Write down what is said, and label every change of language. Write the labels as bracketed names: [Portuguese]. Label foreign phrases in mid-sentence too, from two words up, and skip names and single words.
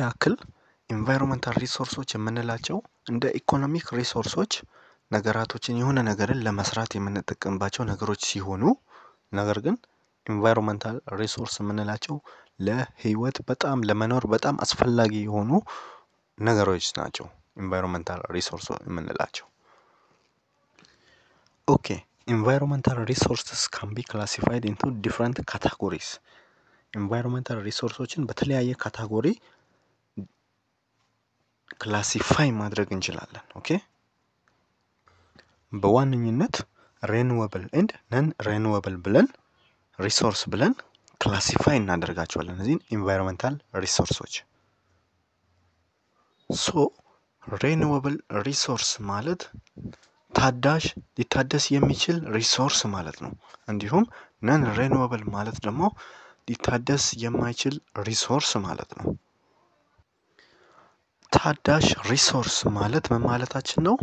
[Amharic] ያክል [English] environmental resources [Amharic] የምንላቸው እንደ [English] economic resources [Amharic] ነገራቶችን የሆነ ነገርን ለመስራት የምንጠቀምባቸው ነገሮች ሲሆኑ ነገር ግን [English] environmental resource [Amharic] የምንላቸው ለህይወት በጣም ለመኖር በጣም አስፈላጊ የሆኑ ነገሮች ናቸው። [English] environmental resource [Amharic] የምንላቸው [English] environmental resources can be classified into different categories. environmental resources [Amharic] በተለያየ ካታጎሪ ክላሲፋይ ማድረግ እንችላለን። በዋነኝነት [English] renewable and non renewable [Amharic] ብለን ሪሶርስ ብለን ክላሲፋይ እናደርጋቸዋለን እነዚህን [English] environmental resources። renewable resource [Amharic] ማለት ታዳሽ ሊታደስ የሚችል ሪሶርስ ማለት ነው። እንዲሁም [English] non renewable [Amharic] ማለት ደግሞ ሊታደስ የማይችል ሪሶርስ ማለት ነው። ታዳሽ ሪሶርስ ማለት ምን ማለታችን ነው?